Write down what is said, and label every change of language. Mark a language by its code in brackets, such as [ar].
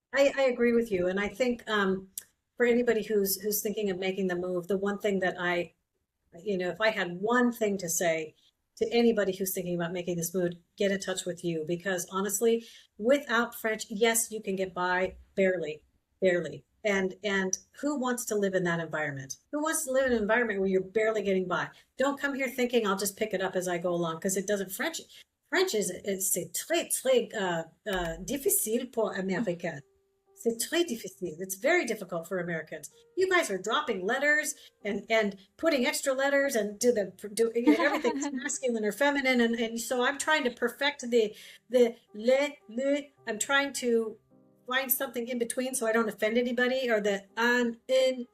[en] I agree with you, and I think for anybody who's thinking of making the move, the one thing that if I had one thing to say to anybody who's thinking about making this move, get in touch with you, because honestly, without French, yes, you can get by barely. And who wants to live in that environment? Who wants to live in an environment where you're barely getting by? Don't come here thinking I'll just pick it up as I go along, because it doesn't. [fr] French is c'est très difficile pour Américains. C'est très difficile. [en] It's very difficult for Americans. You guys are dropping letters and putting extra letters and everything's masculine or feminine, and so I'm trying to perfect the le. I'm trying to find something in between so I don't offend anybody, or the an in.